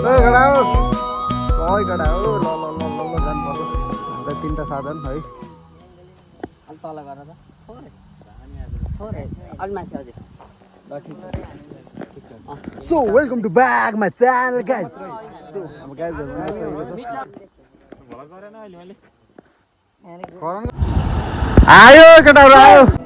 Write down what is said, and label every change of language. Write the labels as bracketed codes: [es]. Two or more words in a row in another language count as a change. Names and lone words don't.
[ne] कडा हो कही कडा हो ल ल ल ल ल जानु पर्यो हाम्रो 3टा साधन है तल गर त थोरै अलि माथि अझै ल ठीक छ [en] So welcome to back my channel guys. [ne] So अब guys आयो केटाहरु आयो